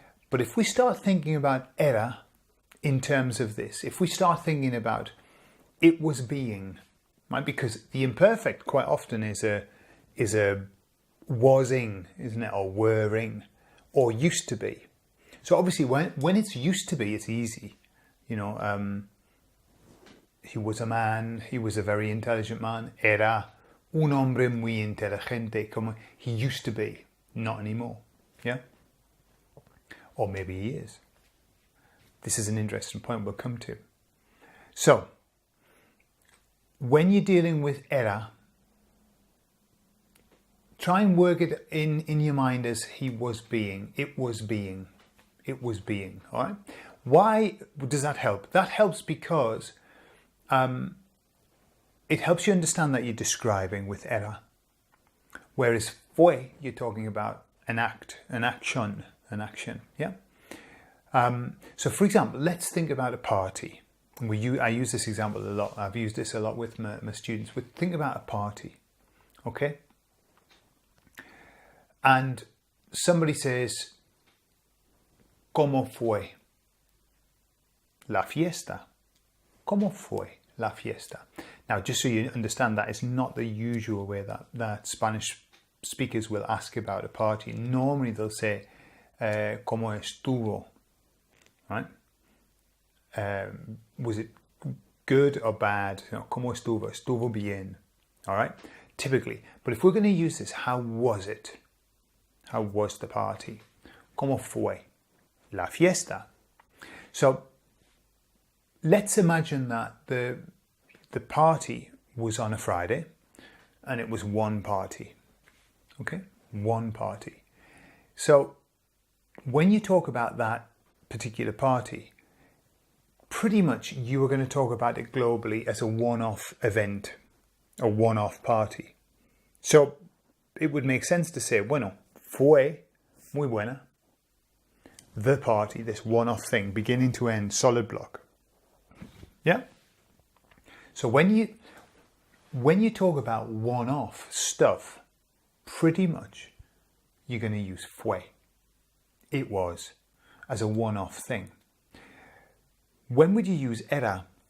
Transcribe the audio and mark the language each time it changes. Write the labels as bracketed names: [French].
[English] But if we start thinking about era in terms of this, if we start thinking about it was being, right, because the imperfect quite often is a wasing, isn't it, or wering, or used to be. So obviously when it's used to be, it's easy. You know, he was a man, he was a very intelligent man. [Spanish] Era un hombre muy inteligente, como [English] he used to be, not anymore. Yeah? Or maybe he is. This is an interesting point we'll come to. So, when you're dealing with era, try and work it in your mind as he was being, it was being, all right? Why does that help? That helps because it helps you understand that you're describing with era. Whereas fue, you're talking about an act, an action, yeah? So for example, let's think about a party. I use this example a lot. I've used this a lot with my students. Think about a party, okay? And somebody says, [Spanish] ¿Cómo fue la fiesta? ¿Cómo fue la fiesta? [English] Now, just so you understand, that is not the usual way that Spanish speakers will ask about a party. Normally they'll say, [Spanish] ¿Cómo estuvo? [English] Right? Was it good or bad? You know, [Spanish] ¿Cómo estuvo? Estuvo bien. [English] All right? Typically. But if we're going to use this, how was it? How was the party? [Spanish] ¿Cómo fue la fiesta? [English] So let's imagine that the party was on a Friday and it was one party. Okay? One party. So when you talk about that particular party, pretty much you are going to talk about it globally as a one-off event, a one-off party. So it would make sense to say, [Spanish] bueno, fue muy buena. [English] The party, this one-off thing, beginning to end, solid block. Yeah? So when you talk about one-off stuff, pretty much you're going to use fue. It was, as a one-off thing. When would you use era?